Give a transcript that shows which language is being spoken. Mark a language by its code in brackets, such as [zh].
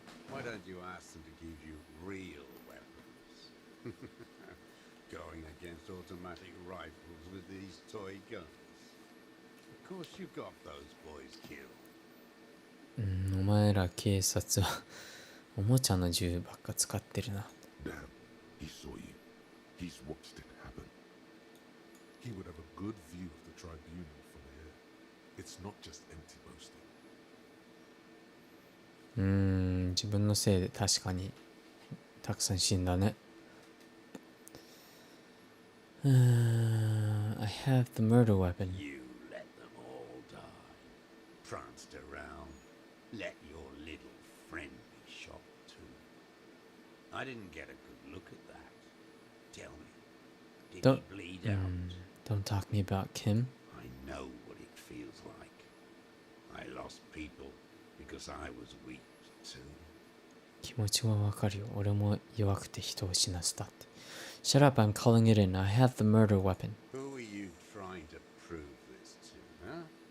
[en] Why don't you ask them to give you real weapons? Going against automatic rifles with these toy guns. Of course you got those boys killed. [ja] お前ら警察はおもちゃの銃ばっか使ってるな。 [en] Damn, he saw you. He's watched it happen. He would have a good view of the tribunal from here. It's not just empty boasting. [ja] 自分のせいで確かにたくさん死んだね。 [en] I have the murder weapon. You let them all die. Pranced around. Let your little friend be shot too. I didn't get a good look at that. Tell me, did Don't- he bleed out? Don't talk to me about Kim. I know what it feels like. I lost people because I was weak too. [ja] 気持ちはわかるよ。俺も弱くて人を死なせたって。 [en] Shut up, I'm calling it in. I have the murder weapon. Who are you trying to prove this to, huh?